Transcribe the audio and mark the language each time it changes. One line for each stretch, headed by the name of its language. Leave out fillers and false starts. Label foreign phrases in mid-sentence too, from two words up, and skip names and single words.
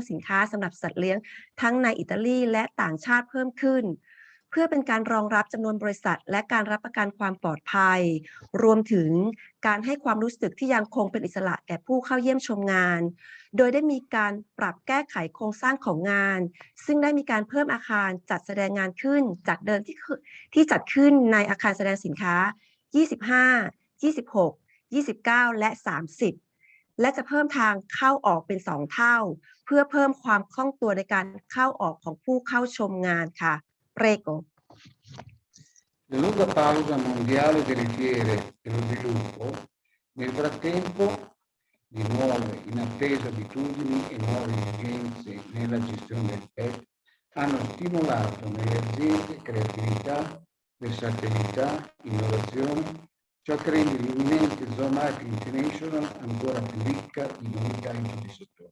Thai: สินค้าสำหรับสัตว์เลี้ยงทั้งในอิตาลีและต่างชาติเพิ่มขึ้นเพื่อเป็นการรองรับจำนวนบริษัทและการรับประกันความปลอดภัยรวมถึงการให้ความรู้สึกที่ยังคงเป็นอิสระแก่ผู้เข้าเยี่ยมชมงานโดยได้มีการปรับแก้ไขโครงสร้างของงานซึ่งได้มีการเพิ่มอาคารจัดแสดงงานขึ้นจากเดิมที่จัดขึ้นในอาคารแสดงสินค้า 25 26 29 และ 30และจะเพิ่มทางเข้าออกเป็น2 เท่าเพื่อเพิ่มความคล่องตัวในการเข้าออกของผู้เข้าชมงานค่ะ Prego.
Italian: La lunga pausa mondiale delle fiere e lo sviluppo, nel frattempo, di nuove inattese abitudini e nuove esigenze nella gestione del PET hanno stimolato nelle aziende creatività, versatilità, innovazione, ciò che rende l'imminente Zomatic International ancora più ricca di novità in tutti i settori.